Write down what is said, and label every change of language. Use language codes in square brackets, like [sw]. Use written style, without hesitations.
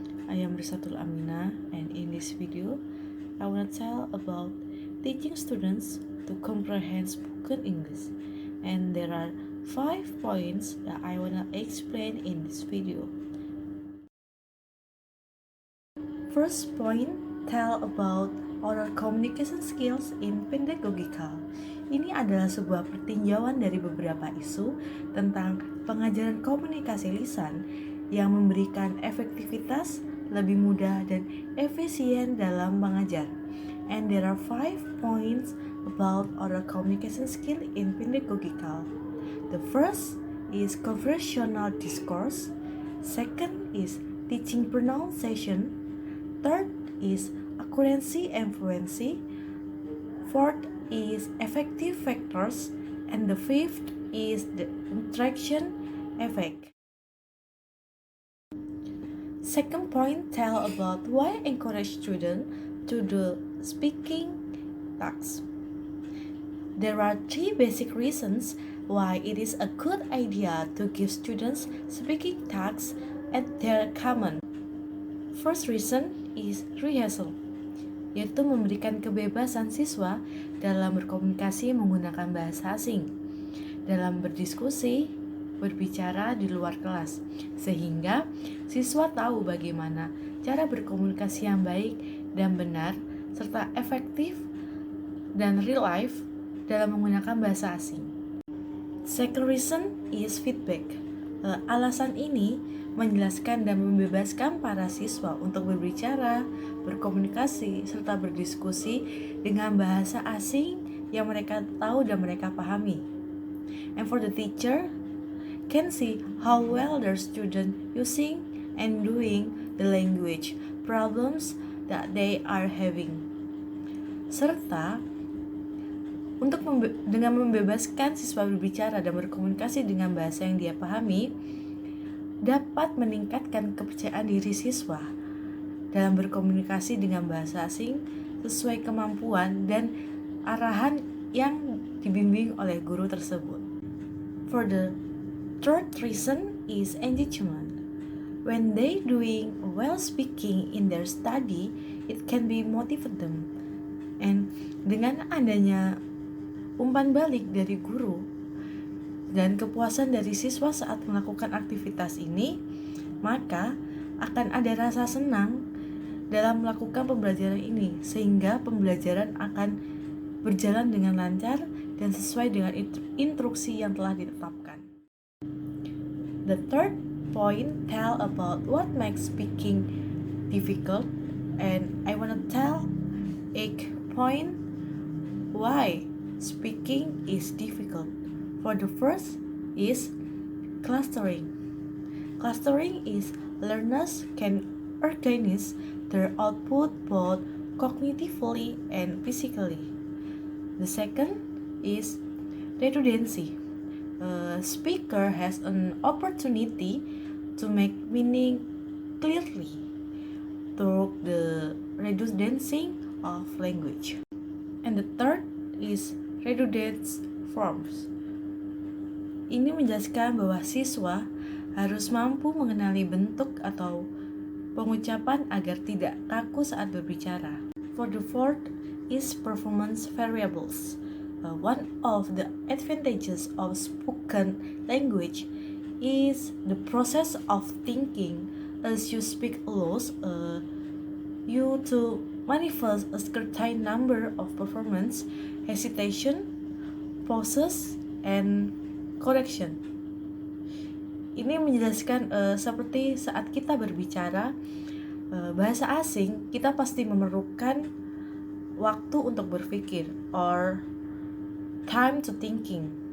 [en] I am Risatul Amina, and in this video I want to tell about teaching students to comprehend spoken English, and there are 5 points that I want to explain in this video. First point, tell about oral communication skills in pedagogical. [id] Ini adalah sebuah pertinjauan dari beberapa isu tentang pengajaran komunikasi lisan yang memberikan efektivitas, lebih mudah dan efisien dalam mengajar. [en] And there are 5 points about oral communication skill in pedagogical. The first is conversational discourse. Second is teaching pronunciation. Third is accuracy and fluency. Fourth is effective factors, and the fifth is the interaction effect. Second point, tell about why encourage students to do speaking tasks. There are 3 basic reasons why it is a good idea to give students speaking tasks at their common. First reason is rehearsal, [id] yaitu memberikan kebebasan siswa dalam berkomunikasi menggunakan bahasa asing, dalam berdiskusi, berbicara di luar kelas, sehingga siswa tahu bagaimana cara berkomunikasi yang baik dan benar, serta efektif dan real life dalam menggunakan bahasa asing. [en] Second reason is feedback. [id] Alasan ini menjelaskan dan membebaskan para siswa untuk berbicara, berkomunikasi, serta berdiskusi dengan bahasa asing yang mereka tahu dan mereka pahami. [en] And for the teacher, can see how well their student using and doing the language problems that they are having. [id] Serta untuk dengan membebaskan siswa berbicara dan berkomunikasi dengan bahasa yang dia pahami, dapat meningkatkan kepercayaan diri siswa dalam berkomunikasi dengan bahasa asing sesuai kemampuan dan arahan yang dibimbing oleh guru tersebut. [en] For the third reason is engagement. When they doing well speaking in their study, it can be motivate them. [id] And dengan adanya umpan balik dari guru dan kepuasan dari siswa saat melakukan aktivitas ini, maka akan ada rasa senang dalam melakukan pembelajaran ini, sehingga pembelajaran akan berjalan dengan lancar dan sesuai dengan instruksi yang telah ditetapkan. [en] The third point, tell about what makes speaking difficult, and I want to tell 8 point why speaking is difficult. For the first is clustering. Clustering is learners can organize their output both cognitively and physically. The second is redundancy. A speaker has an opportunity to make meaning clearly through the redundancy of language. And the third is redundant forms. [id] Ini menjelaskan bahwa siswa harus mampu mengenali bentuk atau pengucapan agar tidak kaku saat berbicara. [en] For the fourth is performance variables. One of the advantages of spoken language is the process of thinking. As you speak allows you to manifest a certain number of performance, hesitation, pauses, and correction. [id] Ini menjelaskan seperti saat kita berbicara bahasa asing, kita pasti memerlukan waktu untuk berpikir [en] or time to thinking.